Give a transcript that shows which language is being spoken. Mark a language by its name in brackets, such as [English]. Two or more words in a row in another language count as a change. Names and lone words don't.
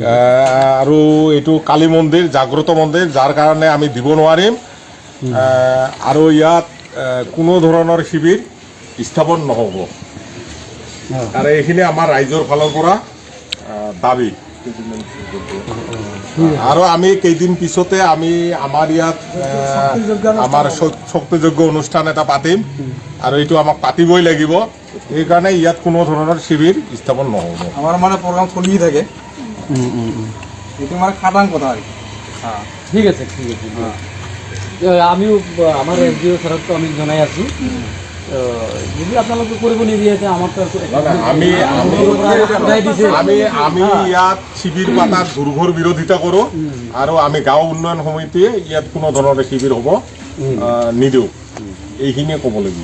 [Assamese] আৰু এইটো কালী মন্দিৰ জাগ্ৰত মন্দিৰ যাৰ কাৰণে আমি দিব নোৱাৰিম আৰু ইয়াত কোনো ধৰণৰ শিবিৰ স্থাপন নহ'ব আৰু এইখিনি আমাৰ ৰাইজৰ ফালৰ পৰা দাবী আৰু আমি কেইদিন পিছতে আমি আমাৰ ইয়াত আমাৰ শক্তিযোগ্য অনুষ্ঠান এটা পাতিম আৰু এইটো আমাক পাতিবই লাগিব সেইকাৰণে ইয়াত কোনো ধৰণৰ শিবিৰ স্থাপন নহ'ব [Bangla] আমার মানে প্রোগ্রাম চলিয়ে থাকে এটা মানে খাটাং কথা আর কি হ্যাঁ [Assamese] ঠিক আছে আমিও আমাৰ এনজিঅ' ছাৰকতো আমি জনাই আছোঁ যদি আপোনালোকে কৰিব নিদিয়ে আমাৰতো আমি ইয়াত শিবিৰ পাতাৰ দুৰ্ঘৰ বিৰোধিতা কৰোঁ আৰু আমি গাঁও উন্নয়ন সমিতিয়ে ইয়াত কোনো ধৰণৰ শিবিৰ হ'ব নিদিওঁ এইখিনিয়ে ক'বলগীয়া